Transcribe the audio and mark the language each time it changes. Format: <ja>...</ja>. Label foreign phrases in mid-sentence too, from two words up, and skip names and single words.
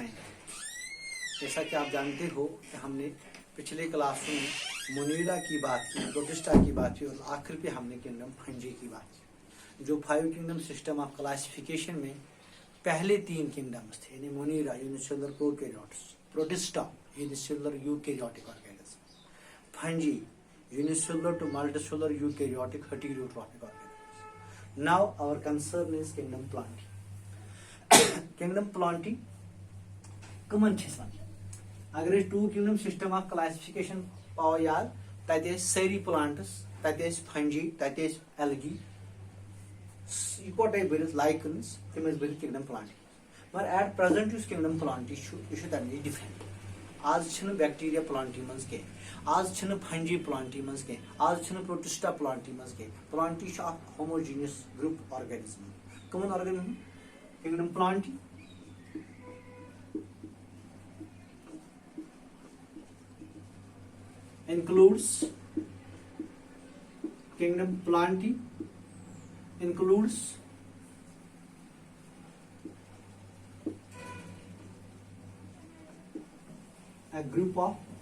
<hi>जैसा कि आप जानते हो कि हमने पिछले क्लास में मुनीरा की बात की, प्रोटिस्टा की बात की और आखिर पे हमने किंगडम फंजी की बात की। जो 5</hi> <en>kingdom system of classification</en> <hi>में पहले 3 किंगडम्स थे, यानी</hi> <en>Monera unicellular prokaryotes, Protista unicellular eukaryotic organism, Fungi unicellular to multicellular eukaryotic heterotrophic organism. Now our concern is kingdom plantae. Kingdom plantae</en> <ks>कमन अगर 2</ks> <en>kingdom system of classification</en> <ks>पाओ याद, तत सारी प्लांट्स, तत फंजी, तत एलगी इकट्ठे भर लाइकन्स, तम भर किंगडम प्लांटी। मगर</ks> <en>at present kingdom plantae</en> <ks>तमें डिफरेंट। आज बैक्टीरिया प्लांटी मज कह, आज फंजी प्लांटी मज कह, आज प्रोटिस्टा प्लांटी मज कह।</ks> <en>plantae homogeneous group organism.</en> <ks>कमन ऑर्गेनिज्म किंगडम प्लांटी includes</ks> <en>kingdom plantae includes a group of</en>